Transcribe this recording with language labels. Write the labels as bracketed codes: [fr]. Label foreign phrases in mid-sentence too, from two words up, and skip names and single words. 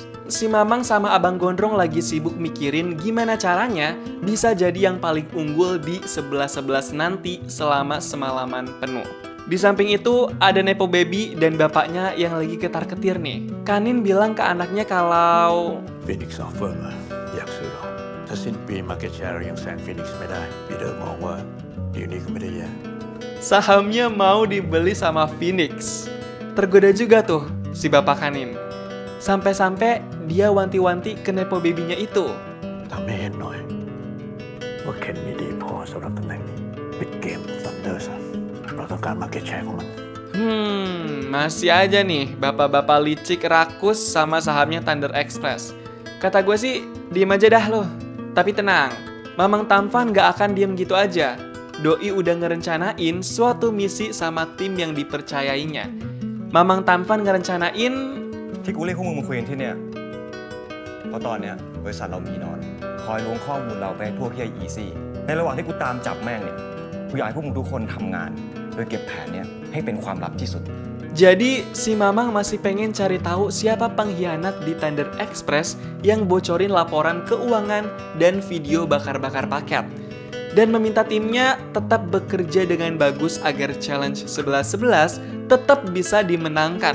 [id] Si Mamang sama Abang Gondrong lagi sibuk mikirin gimana caranya bisa jadi yang paling unggul di 11-11 nanti selama semalaman penuh. Di samping itu, ada Nepo Baby dan bapaknya yang lagi ketar-ketir nih. Kanin bilang ke anaknya kalau [th] Phoenix Offer มาอยากซื้อหรอถ้าสิ้นปี [en] Market Share [th] ยังแซง Phoenix ไม่ได้ปีเตอร์มองว่าดีลนี้ก็ไม่ได้แย่ [id] sahamnya mau dibeli sama Phoenix. Tergoda juga tuh si bapak Kanin. Sampai-sampai dia wanti-wanti ke Nepo Baby-nya itu. [th] ทำให้เห็นหน่อยว่าเคนมีดีพอสำหรับตำแหน่งนี้ปิดเกม Thunder ซะเราต้องการ [en] Market Share [th] ของมัน [id] Masih aja nih bapak-bapak licik rakus sama sahamnya Thunder Express. Kata gue sih, diem aja dah lo. Tapi tenang, Mamang Tampan gak akan diem gitu aja. Doi udah ngerencanain suatu misi sama tim yang dipercayainya. Mamang Tampan ngerencanain [th] ที่กูเรียกพวกมึงมาคุยกันที่เนี่ยเพราะตอนเนี้ยบริษัทเรามีนอนคอยล้วงข้อมูลเราไปให้พวกที่ไอ้อีซี่ในระหว่างที่กูตามจับแม่งเนี่ยกูอยากให้พวกมึงทุกคนทำงานโดยเก็บแผนเนี่ยให้เป็นความลับที่สุด [id] Jadi si Mamang masih pengen cari tahu siapa pengkhianat di Thunder Express yang bocorin laporan keuangan dan video bakar-bakar paket. Dan meminta timnya tetap bekerja dengan bagus agar challenge 11-11 tetap bisa dimenangkan.